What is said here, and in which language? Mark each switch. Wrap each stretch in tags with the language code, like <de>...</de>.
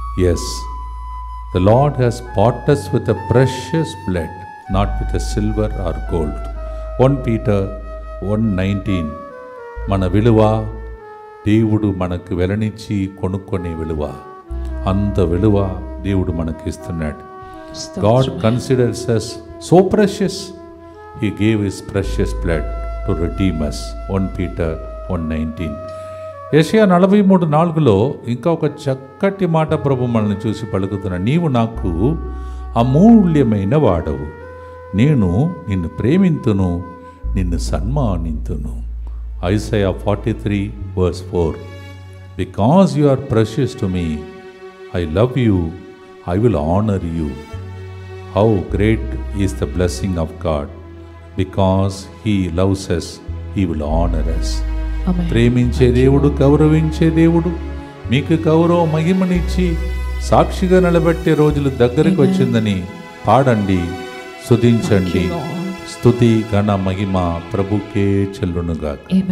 <en>Yes, the lord has bought us with a precious blood, not with a silver or gold.</en> <te>1 Peter 1:19 మన విలువ దేవుడు మనకు వెలనిచ్చి కొనుక్కునే విలువ. అంత విలువ దేవుడు మనకి ఇస్తున్నాడు.</te> <en>God considers us so precious, He gave His precious blood to redeem us. 1 Peter 1:19.</en> <te>యెషయా 43:4 ఇంకా ఒక చక్కటి మాట ప్రభు మనల్ని చూసి పలుకుతున్నా. నీవు నాకు అమూల్యమైన వాడవు, నేను నిన్ను ప్రేమింతును, నిన్ను సన్మానింతును. Isaiah 43:4.</te> <en>Because you are precious to me, I love you, I will honor you. How great is the blessing of God. Because He loves us, He will honor us.</en> <te>ప్రేమించే దేవుడు, గౌరవించే దేవుడు మీకు గౌరవ మహిమనిచ్చి సాక్షిగా నిలబెట్టే రోజులు దగ్గరికి వచ్చిందని పాడండి, స్తుతించండి. స్తుతి ఘన మహిమ ప్రభుకే చెల్లునుగాక.</te>